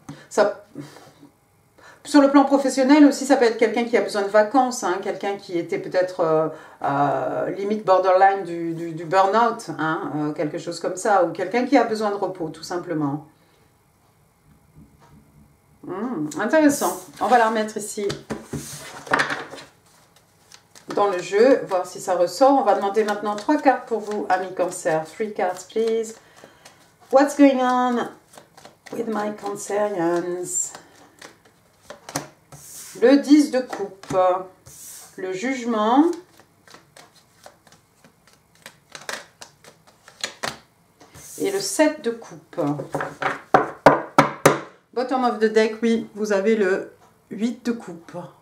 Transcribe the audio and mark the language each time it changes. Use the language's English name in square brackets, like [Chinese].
[French] Sur le plan professionnel aussi, ça peut être quelqu'un qui a besoin de vacances, hein, quelqu'un qui était peut-être limite borderline du burn-out, hein, quelque chose comme ça, ou quelqu'un qui a besoin de repos, tout simplement. Intéressant. On va la remettre ici dans le jeu, voir si ça ressort. On va demander maintenant 3 cartes pour vous, amis Cancer. [English] 3 cards, please. What's going on with my Cancerians? [French] Le 10 de coupe, le jugement, et le 7 de coupe. [English] Bottom of the deck, [French] oui, vous avez le 8 de coupe.